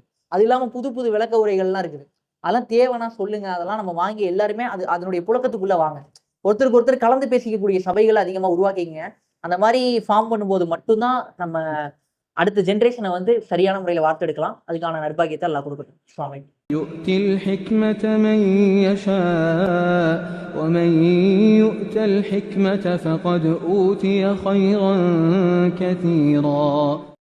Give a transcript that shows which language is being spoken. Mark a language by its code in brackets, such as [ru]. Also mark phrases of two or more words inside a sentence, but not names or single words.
[ta] அது இல்லாம புது புது விளக்க உரைகள்லாம் இருக்குது. அதெல்லாம் தேவைன்னா சொல்லுங்க. அதெல்லாம் நம்ம வாங்கி எல்லாருமே அதனுடைய புழக்கத்துக்குள்ள வாங்க. ஒருத்தருக்கு ஒருத்தர் கலந்து பேசிக்கக்கூடிய சபைகள அதிகமா உருவாக்கிக்கங்க. அந்த மாரி ஃபார்ம் பண்ணும்போது மட்டும் தான் நம்ம அடுத்த ஜெனரேஷன வந்து சரியான முறையில வார்த்தெடுக்கலாம். அதுக்கான நற்பாக்கியத்த அல்லாஹ் குடுக்கட்டும். [ar] السلام عليكم. يؤتي الحكمة من يشاء ومن يؤت الحكمة فقد أوتي خيرا كثيرا